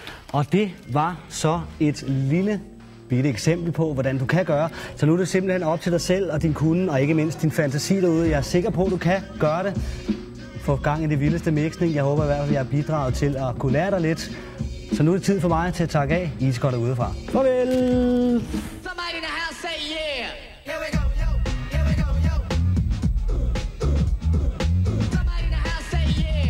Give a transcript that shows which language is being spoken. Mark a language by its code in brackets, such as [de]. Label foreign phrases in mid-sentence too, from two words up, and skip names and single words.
[da] Og det var så et lille bitte eksempel på, hvordan du kan gøre. Så nu er det simpelthen op til dig selv og din kunde, og ikke mindst din fantasi derude. Jeg er sikker på, at du kan gøre det. Få gang i det vildeste mixning. Jeg håber i hvert fald, at jeg har bidraget til at kunne lære dig lidt. Så nu er det tid for mig til at takke af. I skal godt udefra. Farvel! [en] Somebody in the house say yeah. Here we go, yo. Here we go, yo. Somebody in the house say yeah.